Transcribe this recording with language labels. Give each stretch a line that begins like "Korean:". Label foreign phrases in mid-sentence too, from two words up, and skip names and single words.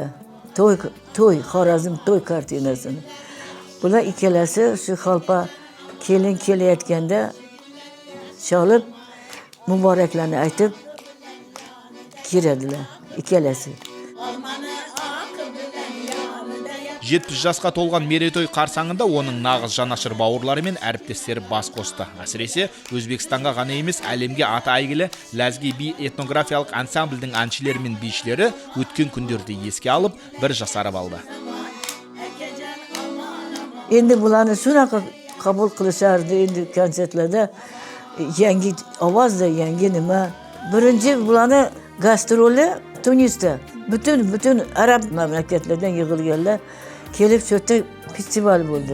Uzbek: To'y, Xorazm to'y kartinasini. Bular ikkalasi shu xalpa kelin kelayotganda chalib, muboraklarni aytib kiradilar ikkalasi.
Kazakh: 70 жасқа толған мерейтой қарсаңында оның нағыз жанашыр бауырлары мен әріптестері бас қосты. Әсіресе Өзбекстанға ғана емес, әлемге аты әйгілі Ләзги би этнографиялық ансамбльдің әншілері мен бишілері өткен күндерді еске алып, бір жасарып алды.
Uzbek: Endi bularni shunaqa qabul qilishardi, endi konsertlarda yangi ovozda, yangi nima. Birinchi bularni gastroli Tunisda. Bütün Arab mamlakatlardan yig'ilganlar kelib shu yerda festival bo'ldi.